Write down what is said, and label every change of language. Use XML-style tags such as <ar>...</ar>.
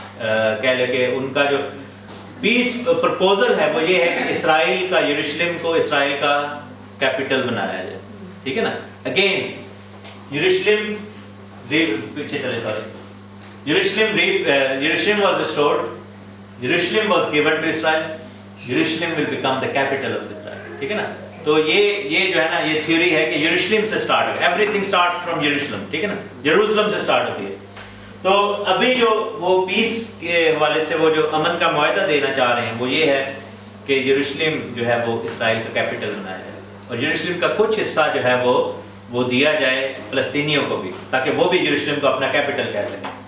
<ur>کہہ لے کہ ان کا جو پیس پرپوزل ہے وہ یہ ہے کہ اسرائیل کا یروشلم کو اسرائیل کا کیپٹل بنایا جائے. ٹھیک ہے نا. اگین یروشلم پیچھے چلے sorry</ur> <en>Jerusalem was restored. Jerusalem was given to Israel. Jerusalem will become the capital of Israel.</en> <ur>ٹھیک ہے نا. تو یہ جو ہے نا یہ تھیوری ہے کہ یروشلم سے سٹارٹ ہے.</ur> <en>Everything start from Jerusalem.</en> <ur>ٹھیک ہے نا. یروشلم سے سٹارٹ ہوتی ہے. تو ابھی جو وہ پیس کے حوالے سے وہ جو امن کا معاہدہ دینا چاہ رہے ہیں وہ یہ ہے کہ یروشلم جو ہے وہ اسرائیل کا کیپٹل بنایا جائے اور یروشلم کا کچھ حصہ جو ہے وہ دیا جائے فلسطینیوں کو بھی تاکہ وہ بھی یروشلم کو اپنا کیپٹل کہہ سکیں.</ur>